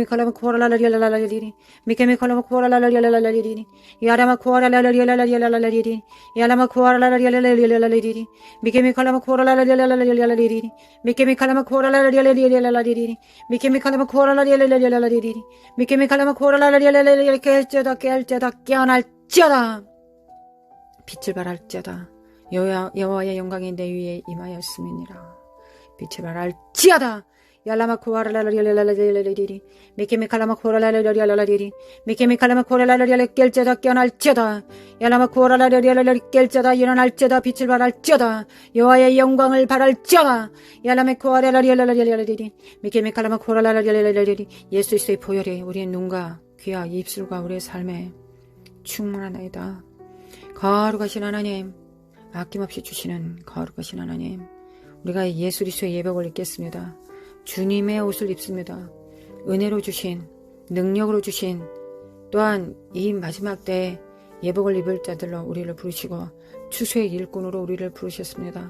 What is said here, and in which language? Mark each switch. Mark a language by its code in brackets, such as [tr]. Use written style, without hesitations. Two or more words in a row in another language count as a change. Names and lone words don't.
[ko] 칼라마쿠 아랄라리알라리리 미케미 칼라마쿠 아랄라리알라리리 야라마쿠 아랄라리알라리리 야라마쿠 아랄라리알라리리 미케미 칼라마쿠 아랄라리알라리리 미케미 칼라마쿠 아랄라리알라리리 미케미 칼라마쿠 아랄라리알라리리 미케미 칼라마쿠 아랄라리알라리리 깨어날지어다 깨어날지어다 빛을 발할지어다 여호와의 영광이 내 위에 임하였음이니라. 빛을 발할지어다 Yalama kuaralalalalalalalalaliri. Mikimi kalama kuaralalalalalaliri. Mikimi kalama kuaralalalalalaliri. 깰자다 깨어날지어다. Yalama kuaralalalalalaliri. 깰자다 일어날지어다. 빛을 발할지어다. 여호와의 영광을 발할지어다. Yalama kuaralalalalalaliri. Mikimi kalama kuaralalalalalaliri. 예수 그리스도의 보혈이 우리의 눈과 귀와 입술과 우리의 삶에 충만하나이다. 거룩하신 하나님, 아낌없이 주시는 거룩하신 하나님, 우리가 예수 그리스도의 예복을 입겠습니다. 주님의 옷을 입습니다. 은혜로 주신, 능력으로 주신, 또한 이 마지막 때에 예복을 입을 자들로 우리를 부르시고 추수의 일꾼으로 우리를 부르셨습니다.